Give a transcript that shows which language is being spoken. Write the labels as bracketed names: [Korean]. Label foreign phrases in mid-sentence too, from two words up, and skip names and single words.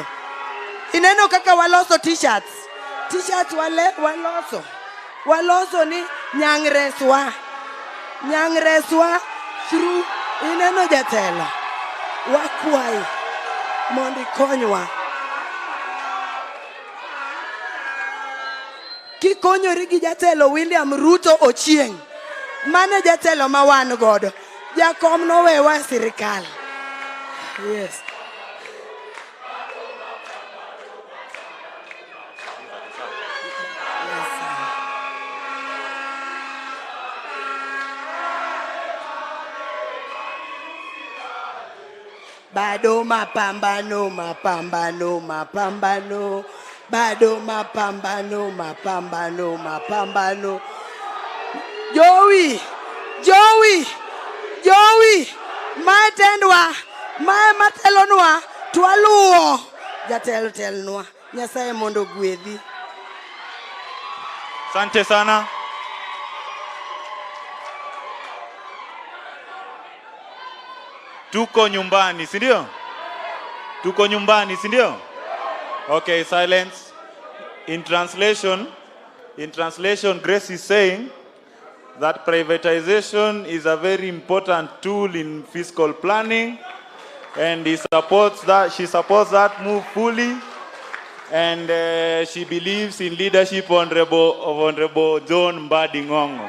[Luo (Kenya and Tanzania)] Ineno kaka waloso t-shirts. T-shirts waloso ni nyangreswa through ineno jatelo wakwai mondo ikonywa. Kikonyori gi jatelo William Ruto Ochieng, mane jatelo ma wan godo, jakom nowewa sirikal. [English] Yes. [Swahili] Bado mapambano, mapambano, mapambano. Bado mapambano, mapambano, mapambano. [Luo (Kenya and Tanzania)] Joey, matendwa, matelonwa, twaluo. Jatelo telnwa, Nyasaye mondo gwedhi. [Swahili] Asante sana. Tuko nyumbani, si ndio? Tuko nyumbani, si ndio? [English] Okay, silence. In translation, Grace is saying that privatization is a very important tool in fiscal planning, and she supports that move fully, and she believes in leadership of Honorable John Mbadi Ngongo.